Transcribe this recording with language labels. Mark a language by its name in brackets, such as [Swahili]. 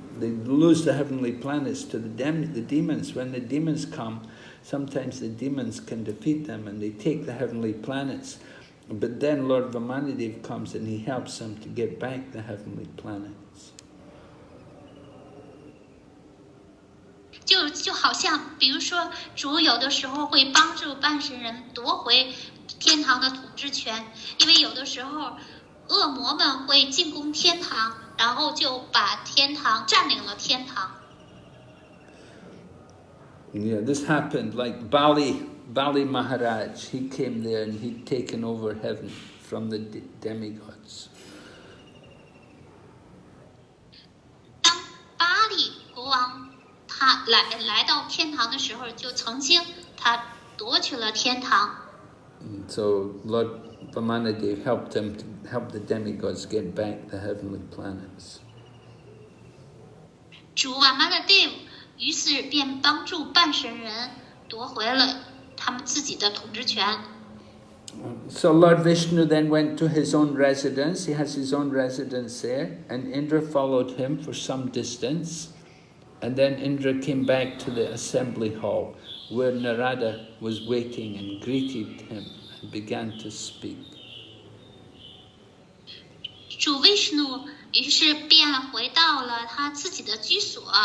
[English] They lose the heavenly planets to the demons. When the demons come, sometimes the demons can defeat them and they take the heavenly planets. But then Lord Vamanadev comes and he helps them to get back the heavenly planets. [Chinese] 就好像，比如说，主有的时候会帮助半神人夺回天堂的统治权，因为有的时候恶魔们会进攻天堂，然后就把天堂占领了天堂。 [English] Yeah, this happened like Bali Maharaj. He came there and he'd taken over heaven from the demigods. [Chinese] 当巴利国王他来到天堂的时候，就曾经他夺取了天堂。 [English] So Lord Vamanadev helped him to help the demigods get back the heavenly planets. [Chinese] 主瓦玛的 Dev 于是便帮助半神人夺回了他们自己的统治权。 [English] So Lord Vishnu then went to his own residence. He has his own residence there, and Indra followed him for some distance. And then Indra came back to the assembly hall where Narada was waiting and greeted him and began to speak. [Chinese] 主 Vishnu 于是便回到了他自己的居所。